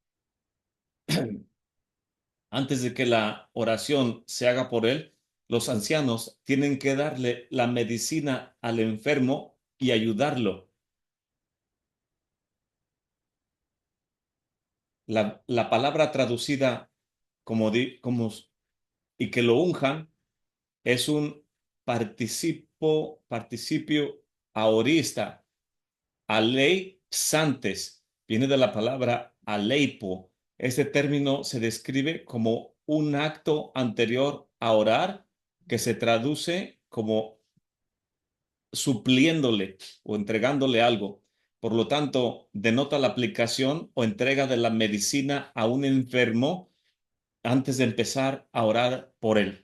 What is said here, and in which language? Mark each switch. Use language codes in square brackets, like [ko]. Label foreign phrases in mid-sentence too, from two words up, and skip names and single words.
[es] Antes de que la oración se haga por él, los ancianos tienen que darle la medicina al enfermo y ayudarlo. La palabra traducida como y que lo unjan es un participio aorista. Alei psantes viene de la palabra aleipo. Este término se describe como un acto anterior a orar que se traduce como supliéndole o entregándole algo. Por lo tanto, denota la aplicación o entrega de la medicina a un enfermo antes de empezar a orar por él.